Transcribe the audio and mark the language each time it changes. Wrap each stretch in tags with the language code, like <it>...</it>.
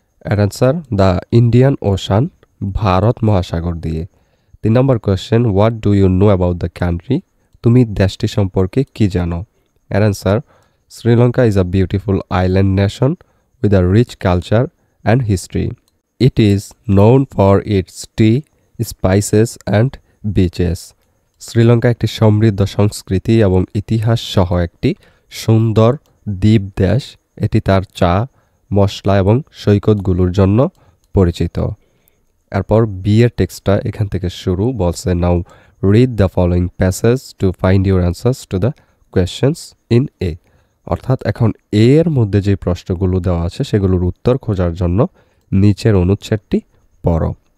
<bn>এর</bn> <en>answer the Indian Ocean,</en> <bn>Bharat মহাসাগর দিয়ে।</bn> <en>3 নম্বর question what do you know about the country,</en> <bn>তুমি দেশটি সম্পর্কে কি জানো।</bn> <en>এর answer Sri Lanka is a beautiful island nation with a rich culture and history. It is known for its tea, spices and beaches.</en> <bn>Sri Lanka একটি সমৃদ্ধ সংস্কৃতি এবং ইতিহাস সহ একটি সুন্দর দ্বীপ দেশ। এটি তার চা, মশলা এবং সৈকতগুলোর জন্য পরিচিত। এরপর বি এর টেক্সটটা এখান থেকে শুরু, বলছে</bn> <en>now read the following passage to find your answers to the questions in A,</en> <bn>অর্থাৎ এখন এর মধ্যে যে প্রশ্নগুলো দেওয়া আছে সেগুলোর উত্তর খোঁজার জন্য নিচের অনুচ্ছেদটি পড়ো।</bn>